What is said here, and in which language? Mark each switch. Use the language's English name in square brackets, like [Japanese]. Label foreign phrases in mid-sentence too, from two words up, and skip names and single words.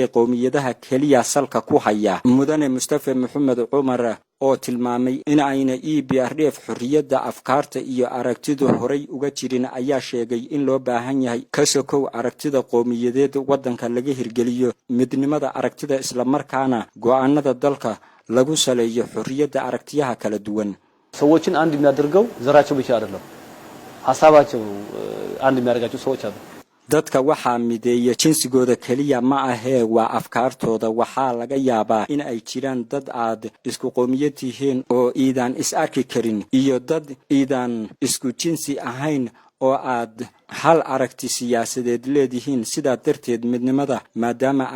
[Somali] qowmiyadaha kaliya salka ku haya mudane Mustafa Maxamed Umar oo tilmaamay in ayna EPRDF xurriyadda afkaarta iyo aragtida horay uga jirin ayaa sheegay in loo baahan yahay ka sokow aragtida qowmiyadeed wadanka laga hirgeliyo midnimada aragtida isla markaana go'aanada dalka lagu saleeyo xurriyadda aragtiyaha kala duwan [Amharic] ሰዎችን አንድ የሚያደርገው ዘራቸው ብቻ አይደለም ሐሳባቸው አንድ የሚያደርጋቸው ሰዎች አሉ [Somali] dadka waxa mideeya jinsigooda kaliya ma ahee waa afkaartooda waxa laga yaabaa in ay jiraan dad aad isku qowmiyad yihiin oo iidan is arki karin iyo dad iidan isku jinsi ahayn oo aad hal aragti siyaasadeed leedihiin sida darteed midnimada maadaama ay